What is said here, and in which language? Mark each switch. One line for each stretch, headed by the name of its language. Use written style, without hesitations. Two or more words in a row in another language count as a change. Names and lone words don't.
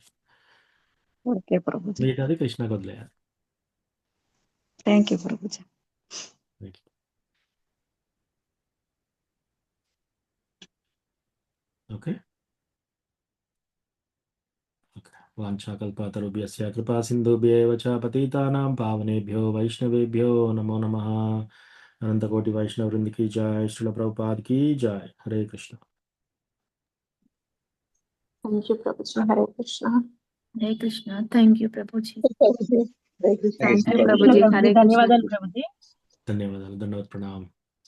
Telugu: ఓకే ప్రభుజీ, మిగతాది కృష్ణకు వదిలేయాలి.
English: thank you ప్రభుజీ.
Sanskrit: ఓకే, వాంఛాకల్పతరుభ్యస్య కృపా సింధుభ్యేవ చ పతితానాం పావనేభ్యో వైష్ణవేభ్యో నమో నమః. अनंतकोटि वैष्णव वृंद
Hindi: की जय, श्रील प्रभुपाद की जय. हरे कृष्ण.
English: thank you ప్రభుజీ. హరే కృష్ణ. హరే కృష్ణ. thank you ప్రభుజీ. హరే కృష్ణ. thank you ప్రభుజీ. హరే కృష్ణ.
Telugu: ధన్యవాదాలు ప్రభుజీ. ధన్యవాదాలు, దండవత్ ప్రణామం.